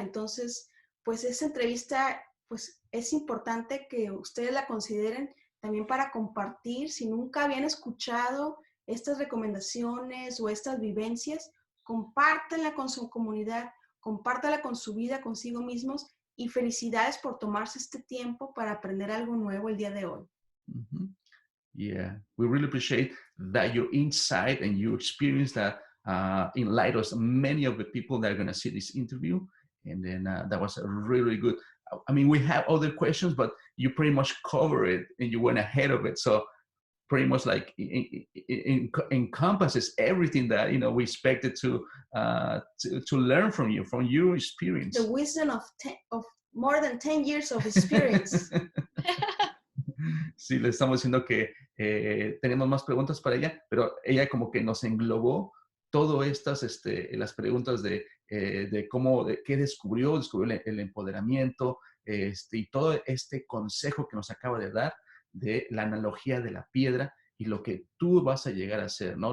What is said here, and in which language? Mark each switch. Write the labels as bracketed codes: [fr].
[es] Entonces pues esa entrevista pues es importante que ustedes la consideren también para compartir. Si nunca habían escuchado estas recomendaciones o estas vivencias, compártanla con su comunidad, compártala con su vida, consigo mismos, y felicidades por tomarse este tiempo para aprender algo nuevo el día de hoy. Mm-hmm. [en] Yeah, we really appreciate that your insight and your experience that enlightened many of the people that are going to see this interview. And then that was really good. I mean, we have other questions, but you pretty much covered it and you went ahead of it. So pretty much like encompasses everything that, you know, we expected to learn from your experience. The wisdom of more than 10 years of experience. [es] Sí, le estamos diciendo que tenemos más preguntas para ella, pero ella como que nos englobó todo estas, las preguntas de cómo, de qué descubrió el empoderamiento, y todo este consejo que nos acaba de dar de la analogía de la piedra y lo que tú vas a llegar a ser, ¿no?